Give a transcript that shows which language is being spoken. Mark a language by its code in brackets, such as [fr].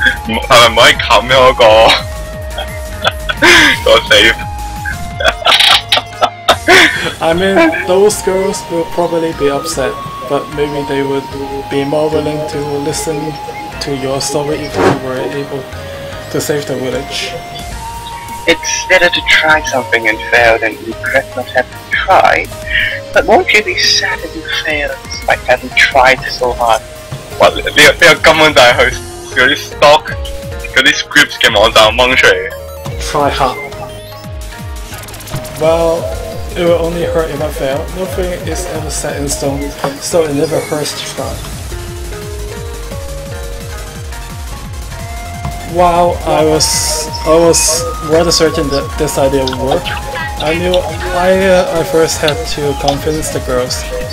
[yue] 係咪唔可以冚咗個 save？ [en] I mean, those girls will probably be upset, but maybe they would be more willing to listen to your story if you were able to save the village. It's better to try something and fail than regret not having tried. But won't you be sad if you fail despite having tried so hard? 哇！ [yue] 呢個根本就係佢嗰啲 stock 嗰啲 scripts 嘅網站掹出嚟嘅。 [en] Try hard. Well, it will only hurt if I fail. Nothing is ever set in stone, so it never hurts to try. While I was rather certain that this idea would work, I knew I first had to convince the girls.